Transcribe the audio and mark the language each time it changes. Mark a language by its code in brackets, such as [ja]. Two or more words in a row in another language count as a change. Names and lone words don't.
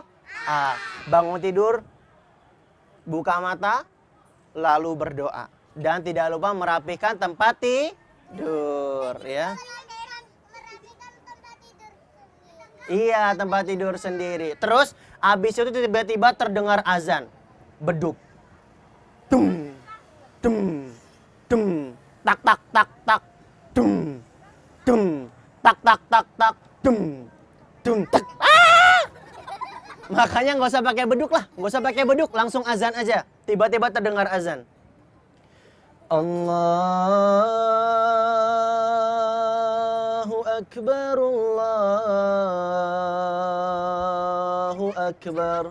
[id] Bangun tidur, buka mata, lalu berdoa. Dan tidak lupa merapikan tempat tidur ya. Iya, tempat tidur sendiri. Terus habis itu tiba-tiba terdengar azan. Beduk. Tung, tung, tung, tak tak tak tak, tung, tung, tak tak tak tak, tung, tung, tak. Makanya nggak usah pakai beduk lah, nggak usah pakai beduk, langsung azan aja. Tiba-tiba terdengar azan. [ar] الله أكبر، الله أكبر.